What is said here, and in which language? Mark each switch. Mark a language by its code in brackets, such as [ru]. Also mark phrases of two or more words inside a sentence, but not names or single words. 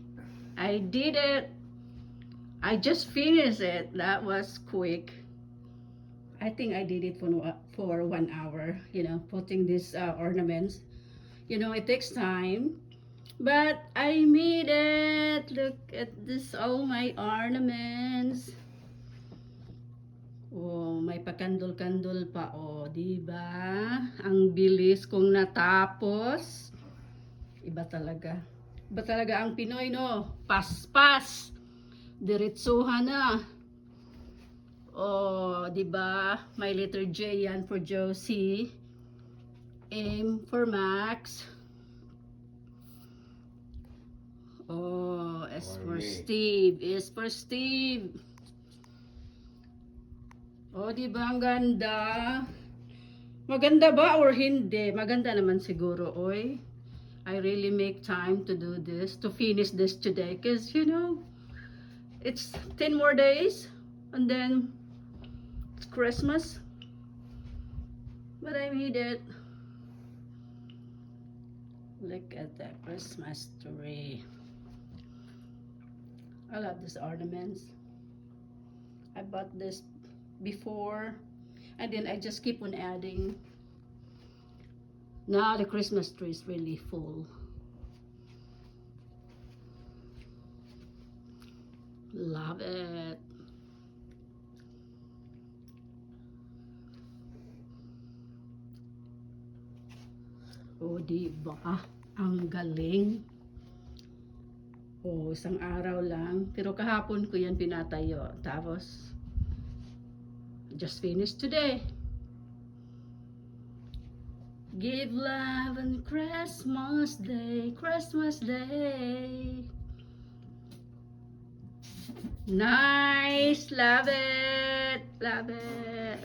[en] I did it. I just finished it. That was quick. I think I did it for 1 hour, putting these ornaments. It takes time. But I made it. Look at this, all my ornaments. [tl] Oh, may pakandol-kandol pa, oh, 'di ba? Ang bilis kong natapos. Iba talaga. Iba talaga ang Pinoy, no? Paspas. Diretsuhan na. Oh, 'di ba? May letter J yan [en] for Josie. M for Max. Oh, S for Steve. S for Steve. [tl] Oh, di ba ang ganda? Maganda ba or hindi? Maganda naman siguro, oy. [en] I really make time to do this, to finish this today. Because, it's 10 more days. And then, it's Christmas. But I made it. Look at that Christmas tree. I love these ornaments. I bought this before, and then I just keep on adding. Now the Christmas tree is really full. Love it. [tl] O, diba? Ang galing. O, isang araw lang. Pero kahapon ko yan pinatayo. Tapos, [en] just finished today. Give love on Christmas Day, Christmas Day. Nice, love it, love it.